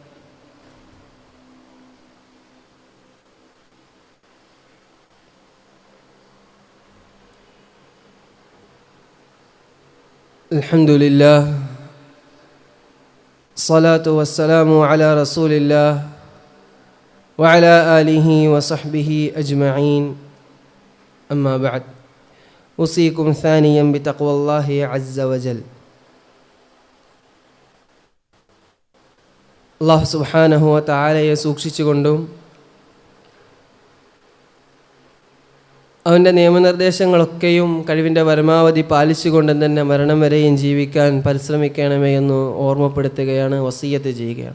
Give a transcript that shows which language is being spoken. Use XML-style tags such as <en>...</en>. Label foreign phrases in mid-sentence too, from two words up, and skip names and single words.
<ar>الحمد لله الصلاة والسلام على رسول الله وعلى آله وصحبه أجمعين أما بعد أوصيكم ثانيا بتقوى الله عز وجل.</ar> <ml>അല്ലാഹു</ml> <ar>سبحانه وتعالى</ar> <ml>സൂക്ഷിച്ചുകൊണ്ടും അവൻ്റെ നിയമനിർദ്ദേശങ്ങളൊക്കെയും കഴിവിൻ്റെ പരമാവധി പാലിച്ചുകൊണ്ടും തന്നെ മരണം വരെയും ജീവിക്കാൻ പരിശ്രമിക്കണമേ എന്ന് ഓർമ്മപ്പെടുത്തുകയാണ്, വസിയ്യത്ത് ചെയ്യുകയാണ്.</ml>